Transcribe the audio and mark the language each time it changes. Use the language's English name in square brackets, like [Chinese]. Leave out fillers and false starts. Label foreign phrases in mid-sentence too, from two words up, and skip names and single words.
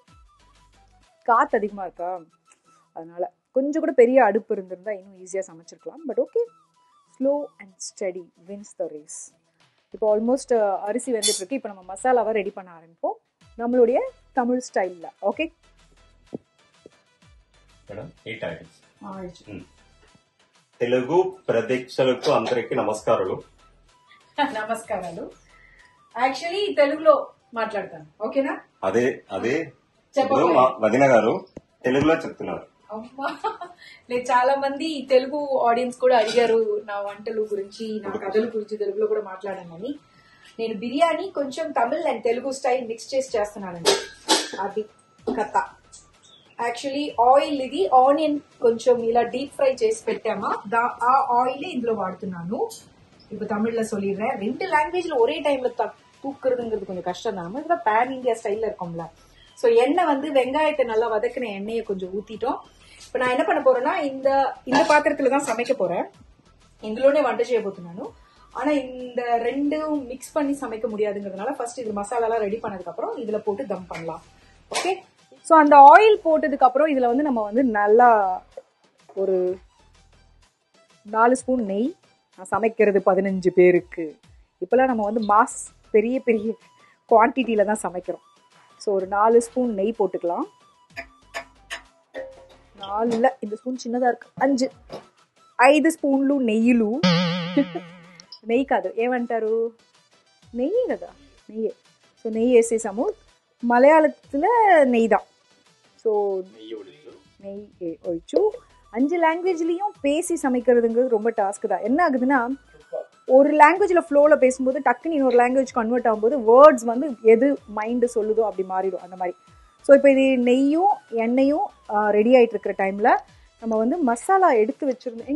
[Tamil] காற்று அதிகமாக இருக்கா, அதனால கொஞ்சம் கூட பெரிய அடுப்பு இருந்திருந்தா இன்னும் ஈஸியாக சமைச்சிருக்கலாம். [English] But okay, slow and steady wins the race. [Tamil] இப்போ ஆல்மோஸ்ட் அரிசி வந்துட்டு இருக்கு. இப்போ நம்ம மசாலாவை ரெடி பண்ண ஆரம்பிப்போம் நம்மளுடைய தமிழ் ஸ்டைலில். ஓகே [English] madam 8 oils. [Telugu] తెలుగు ప్రదేశాలకు అందరికి నమస్కారాలు. నమస్కారాలు. యాక్చువల్లీ తెలుగులో మాట్లాడతాను, ఓకేనా? అదే అదే వదిన గారు తెలుగులో చెప్తున్నారు. లేదు, చాలా మంది తెలుగు ఆడియన్స్ కూడా అడిగారు నా వంటలు గురించి, నా కథల గురించి తెలుగులో కూడా మాట్లాడానని. నేను బిర్యానీ కొంచెం [English] Tamil and Telugu style mix [Telugu] చేసి చేస్తున్నానండి. అది కథ. యాక్చువల్లీ ఆయిల్ ఇది ఆనియన్ కొంచెం ఇలా [English] deep fry [Telugu] చేసి పెట్టామా, ఆ ఆయిల్ ఇందులో వాడుతున్నాను. [Tamil] இப்போ தமிழ்ல சொல்லிடுறேன். 2 லாங்குவேஜ்ல ஒரே டைம்ல தூக்குறதுங்கிறது கொஞ்சம் கஷ்டம் தான். நம்ம இதுல பேன் இந்தியா ஸ்டைல்ல இருக்கோம்ல. ஸோ எண்ணெய் வந்து வெங்காயத்தை நல்லா வதக்கின எண்ணெயை கொஞ்சம் ஊத்திட்டோம். இப்போ நான் என்ன பண்ண போறேன்னா, இந்த பாத்திரத்துல தான் சமைக்க போறேன். [Telugu] ఇందులోనే వంట చేయబోతున్నాను. [Tamil] ஆனா இந்த ரெண்டும் மிக்ஸ் பண்ணி சமைக்க முடியாதுங்கிறதுனால ஃபர்ஸ்ட் இது மசாலாலாம் ரெடி பண்ணதுக்கு அப்புறம் இதுல போட்டு தம் பண்ணலாம். ஓகே, ஸோ அந்த ஆயில் போட்டதுக்கு அப்புறம் இதுல வந்து நம்ம வந்து நல்லா ஒரு 4 ஸ்பூன் நெய். நான் சமைக்கிறது 15 பேருக்கு. இப்பெல்லாம் நம்ம வந்து பெரிய பெரிய குவான்டிட்டியில தான் சமைக்கிறோம். ஸோ ஒரு 4 ஸ்பூன் நெய் போட்டுக்கலாம். 4 இல்லை, இந்த ஸ்பூன் சின்னதாக இருக்கு. [Telugu] 5 స్పూన్లు నెయ్యిలు. నెయ్యి కాదు, ఏమంటారు, నెయ్యి కదా, నెయ్యి. సో నెయ్యి వేసేసాము. [Tamil] மலையாளத்தில் நெய் தான். ஸோ நெய் ஒழிச்சு 5 லாங்குவேஜ்லேயும் பேசி சமைக்கிறதுங்கிறது ரொம்ப டாஸ்க்கு தான். என்ன ஆகுதுன்னா, ஒரு லாங்குவேஜில் ஃப்ளோவில் பேசும்போது டக்குன்னு இன்னொரு லாங்குவேஜ் கன்வெர்ட் ஆகும்போது வேர்ட்ஸ் வந்து எது மைண்டு சொல்லுதோ அப்படி மாறிடும், அந்த மாதிரி. ஸோ இப்போ இது நெய்யும் எண்ணெயும் ரெடி ஆகிட்டு இருக்கிற டைமில் நம்ம வந்து மசாலா எடுத்து வச்சுருந்தோம்.